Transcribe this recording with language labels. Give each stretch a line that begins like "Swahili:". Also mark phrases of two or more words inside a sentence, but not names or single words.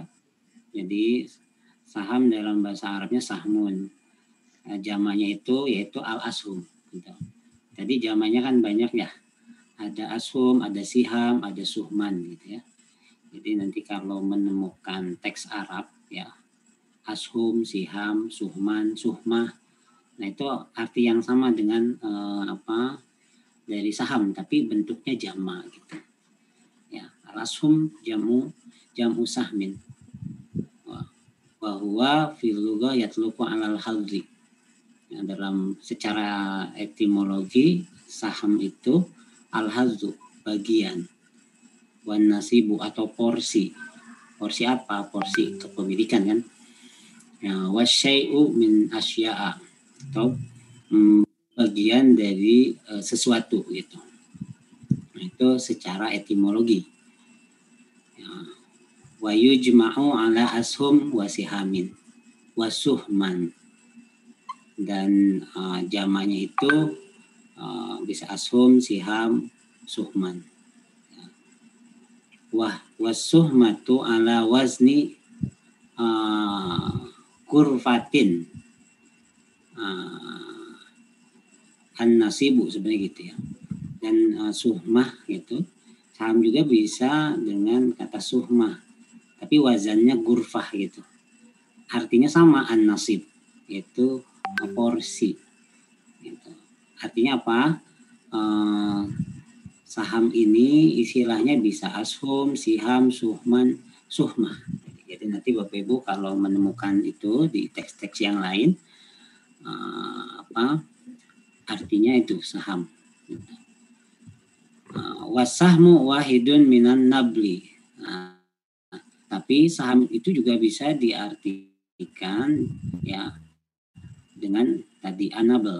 Indonesian: Jadi saham dalam bahasa Arabnya sahmun. Jamaknya itu yaitu al-ashum. Gitu. Jadi jamaknya kan banyak ya. Ada ashum, ada siham, ada suhman, gitu ya. Jadi nanti kalau menemukan teks Arab ya,
Arabic: أسهم سهام سهمان سهمة,
Indonesian: nah itu arti yang sama dengan dari saham, tapi bentuknya jamak gitu. Ya,
Arabic: الأسهم جمع سهم. وهو في اللغة يطلق على الحظ.
Indonesian: Ya, dalam secara etimologi saham itu al-hadzu, bagian.
Arabic: والنصيب
Indonesian: atau porsi. Porsi apa? Porsi kepemilikan kan. Ya,
Arabic: والشيء من الشيء
Indonesian: atau bagian dari sesuatu gitu. Nah, itu secara etimologi. Ya,
Arabic: ويجمع على أسهم وسهام وسهمان.
Indonesian: Dan jamaknya itu bisa
Arabic: أسهم سهام سهمان.
Indonesian: Ya.
Arabic: والسهمة على وزن غرفة.
Indonesian: An-nasibu sebenarnya gitu ya. Dan suhmah gitu. Saham juga bisa dengan kata suhmah. Tapi wazannya gurfah gitu. Artinya sama an-nasib. Yaitu porsi. Gitu. Artinya apa? Saham ini istilahnya bisa
Arabic: أسهم سهام سهمان سهمة.
Indonesian: Jadi nanti Bapak Ibu kalau menemukan itu di teks-teks yang lain, artinya itu saham.
Arabic: والسهم واحد من النبل.
Indonesian: Tapi saham itu juga bisa diartikan ya dengan tadi anabel.